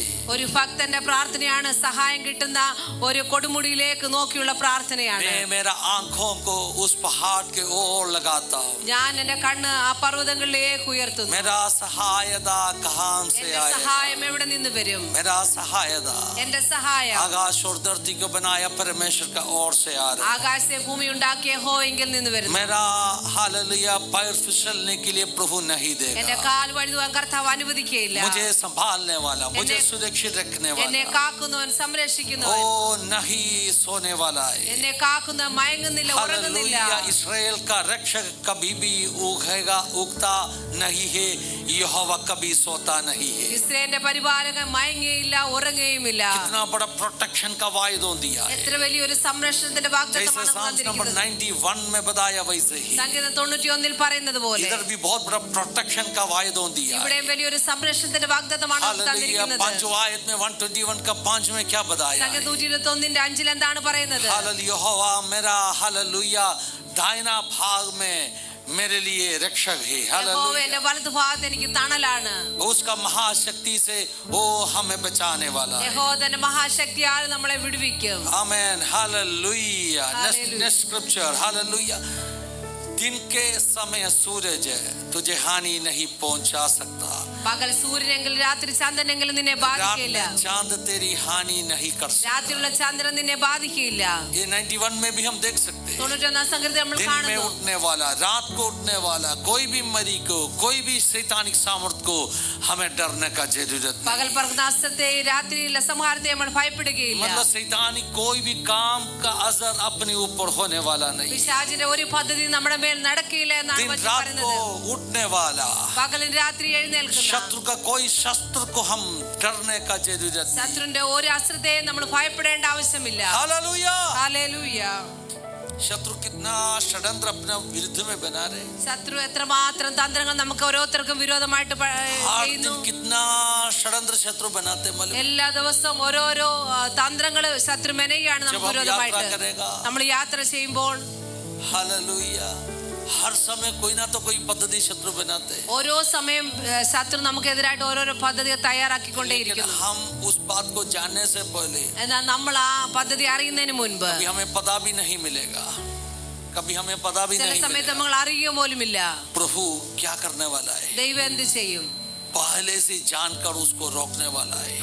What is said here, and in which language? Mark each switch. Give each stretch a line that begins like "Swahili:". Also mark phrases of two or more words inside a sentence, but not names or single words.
Malayalam: ഒരു ഭക്തന്റെ പ്രാർത്ഥനയാണ്. സഹായം കിട്ടുന്ന ഒരു കൊടുമുടിയിലേക്ക് നോക്കിയുള്ള പ്രാർത്ഥനയാണ്.
Hindi: मैं मेरा आंखों को उस पहाड़ के ओर लगाता हूँ।
Malayalam: ഞാൻ എന്റെ കണ്ണ് ആ പർവ്വതങ്ങളിലേക്ക് ഉയർത്തുന്നു.
Hindi: मेरा सहायता कहाँ से
Malayalam: എന്റെ
Hindi: आएगा?
Malayalam: സഹായം എവിടെ നിന്ന് വരും?
Hindi: मेरा सहायता
Malayalam: എന്റെ സഹായം
Hindi: आकाश और धरती को बनाया परमेश्वर का ओर से आ रहा है।
Malayalam: ആകാശത്തെ ഭൂമി ഉണ്ടാക്കിയ യഹോവയിൽ നിന്ന് വരുന്നു.
Hindi: मेरा हालेलुया पैर फिसलने के लिए प्रभु नहीं
Malayalam: എന്റെ
Hindi: देगा।
Malayalam: കാൽ വഴുതുവാൻ കർത്താവ് അനുവദിക്കുകയില്ല.
Hindi: मुझे संभालने वाला, मुझे सुरक्षित रखने
Malayalam: എന്നെ
Hindi: वाला,
Malayalam: കാക്കുന്നവൻ സംരക്ഷിക്കുന്നവൻ,
Hindi: ओ नहीं सोने वाला है।
Malayalam: എന്നെ കാക്കുന്ന മയങ്ങുന്നില്ല, ഉറങ്ങുന്നില്ല.
Hindi: हालेलुया इस्राएल का रक्षक कभी भी उगेगा, उगता नहीं है। यहोवा कभी सोता नहीं है।
Malayalam: ഇസ്രായേലിന്റെ പരിപാലകൻ മയങ്ങുകയില്ല, ഉറങ്ങുകയുമില്ല.
Hindi: कितना बड़ा प्रोटेक्शन का वायदा दिया है।
Malayalam: എത്ര വലിയൊരു സംരക്ഷണത്തിന്റെ
Hindi: जैसे
Malayalam: വാഗ്ദത്തമാണ്
English: Psalms number
Malayalam: തന്നിരിക്കുന്നത്.
Hindi: 91 में बताया वैसे ही
Malayalam: സങ്കീർത്തനം 91 പറയുന്നത് പോലെ
Hindi: इधर भी बहुत बड़ा प्रोटेक्शन का वायदा दिया है।
Malayalam: ഇവിടെയും വലിയൊരു സംരക്ഷണത്തിന്റെ വാഗ്ദത്തമാണ്
Hindi: हालेलुया
Malayalam: തന്നിരിക്കുന്നത്.
Hindi: 5 आयत में 121 का 5 में क्या बताया है?
Malayalam: സങ്കീർത്തനം 121 എന്താണ് പറയുന്നത്?
Hindi: हालेलुया यहोवा मेरा हालेलुया दाहिना भाग में मेरे लिए रक्षक है।
Malayalam: യഹോവ
Hindi: हालेलुया
Malayalam: എന്റെ വലതുഭാഗത്ത് എനിക്ക് തണലാണ്.
Hindi: उसका महाशक्ति से वो हमें बचाने वाला है।
Malayalam: യഹോവ തന്റെ മഹാശക്തിയാൽ നമ്മളെ വിടുവിക്കും.
Hindi: आमेन हालेलुया। Hallelujah.
English: next scripture
Hindi: हालेलुया। दिन के समय सूरज तुझे हानि नहीं पहुंचा सकता,
Malayalam: പകൽ സൂര്യനെങ്കിലും രാത്രി ചന്ദ്രനെങ്കിലും നിന്നെ
Hindi: रात
Malayalam: ബാധിക്കില്ല.
Hindi: में चांद तेरी हानि नहीं कर सकता।
Malayalam: രാത്രിയുള്ള ചന്ദ്രൻ നിന്നെ ബാധിക്കില്ല.
Hindi: ये 91 में भी हम देख सकते हैं।
Malayalam: 91 സങ്കീർത്തനം നമ്മൾ
Hindi: दिन में
Malayalam: കാണുന്നു.
Hindi: उठने वाला, रात को उठने वाला, कोई भी मरी को, कोई भी शैतानिक सामर्थ को हमें डरने का जरूरत
Malayalam: പകൽ
Hindi: नहीं।
Malayalam: പറക്കുന്ന അസ്ത്രത്തെ രാത്രിയിലെ സംഹാരത്തെ നമ്മൾ ഭയപ്പെടുകയില്ല.
Hindi: मतलब शैतानिक कोई भी काम का असर अपने ऊपर होने वाला नहीं।
Malayalam: പിശാചിന്റെ ഒരു പദ്ധതി നമ്മുടെ മേൽ നടക്കില്ല എന്നാണ്
Hindi: दिन
Malayalam: വചനം
Hindi: रात
Malayalam: പറയുന്നത്.
Hindi: को उठने वाला,
Malayalam: പകലും രാത്രി എഴുന്നേൽക്കുന്ന
Hindi: शत्रु का कोई शस्त्र को हम डरने का जरूरत नहीं।
Malayalam: ശത്രുവിന്റെ ഒരു അസ്ത്രത്തെയും നമ്മൾ ഭയപ്പെടേണ്ട ആവശ്യമില്ല.
Hindi: हालेलुया।
Malayalam: ഹല്ലേലൂയ.
Hindi: शत्रु कितना षड्यंत्र अपने विरुद्ध में बना रहे,
Malayalam: ശത്രു എത്രമാത്രം തന്ത്രങ്ങൾ നമുക്ക് ഓരോരുത്തർക്കും വിരോധമായിട്ട്
Hindi: हर
Malayalam: ചെയ്യുന്നു.
Hindi: दिन कितना षड्यंत्र शत्रु बनाते मालूम।
Malayalam: എല്ലാ ദിവസവും ഓരോരോ തന്ത്രങ്ങള് ശത്രു മെനയാണ്
Hindi: जब
Malayalam: നമുക്ക്
Hindi: हम
Malayalam: വിരോധമായിട്ട്.
Hindi: यात्रा करेगा,
Malayalam: നമ്മൾ യാത്ര ചെയ്യുമ്പോൾ
Hindi: हालेलुया हर समय कोई ना तो कोई पद्धति शत्रु बनाते हैं।
Malayalam: ഓരോ സമയം ശത്രു നമുക്കെതിരായിട്ട് ഓരോരോ പദ്ധതി
Hindi: लेकिन
Malayalam: തയ്യാറാക്കിക്കൊണ്ടേയിരിക്കുന്നു.
Hindi: हम उस बात को जानने से पहले
Malayalam: എന്നാൽ നമ്മൾ ആ പദ്ധതി അറിയുന്നതിന് മുൻപ്
Hindi: कभी हमें पता भी नहीं मिलेगा, कभी हमें पता भी
Malayalam: ചില
Hindi: नहीं
Malayalam: സമയത്ത്
Hindi: मिलेगा
Malayalam: നമ്മൾ അറിയുക പോലുമില്ല
Hindi: प्रभु क्या करने वाला है,
Malayalam: ദൈവം എന്ത് ചെയ്യും.
Hindi: पहले से जानकर उसको रोकने वाला है,